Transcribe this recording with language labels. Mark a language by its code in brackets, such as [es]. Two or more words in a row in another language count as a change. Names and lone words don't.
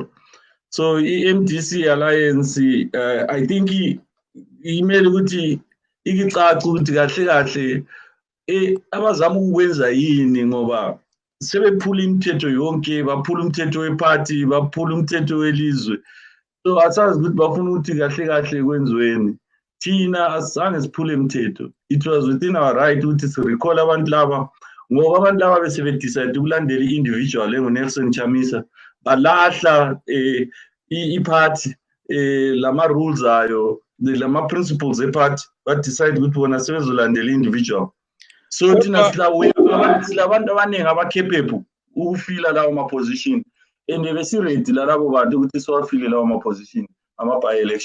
[nd] So i-MDC Alliance [en] I think [nd] imele ukuthi ikicaca ukuthi kahle kahle abazama ukwenza yini ngoba sebephula imithetho yonke, baphula umthetho wephathi, baphula umthetho welizwe. So asazi ukuthi bafuna ukuthi kahle kahle kwenziweni. Thina asizange siphule imithetho. [en] It was within our right [nd] ukuthi sirecall abantu laba ngoba abantu laba besebedecide ukulandela i-individual enguNelson Chamisa balahla iphathi lama-rules ayo lama-principles ephathi badecide ukuthi bona sebezolandela i-individual. So thina silabantu abaningi abakhepephu ukufila lawo ma-position and besiredi lalabo bantu ukuthi siwafile lawo ma-position ama-by-election.